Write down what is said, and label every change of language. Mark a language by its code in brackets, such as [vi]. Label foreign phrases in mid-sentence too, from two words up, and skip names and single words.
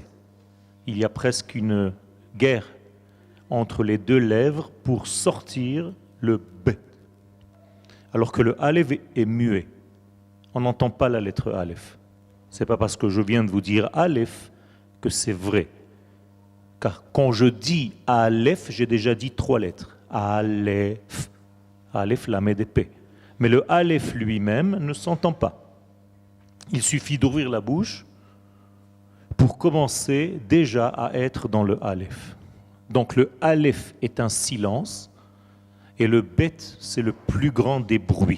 [fr] Il y a presque une guerre entre les deux lèvres pour sortir le B. Alors que le Aleph est muet. On n'entend pas la lettre Aleph. Ce n'est pas parce que je viens de vous dire Aleph que c'est vrai. Car quand je dis Aleph, j'ai déjà dit 3 lettres. Aleph. Aleph, lamed épée. Mais le Aleph lui-même ne s'entend pas. Il suffit d'ouvrir la bouche pour commencer déjà à être dans le Aleph. Donc le Aleph est un silence et le Bet, c'est le plus grand des bruits.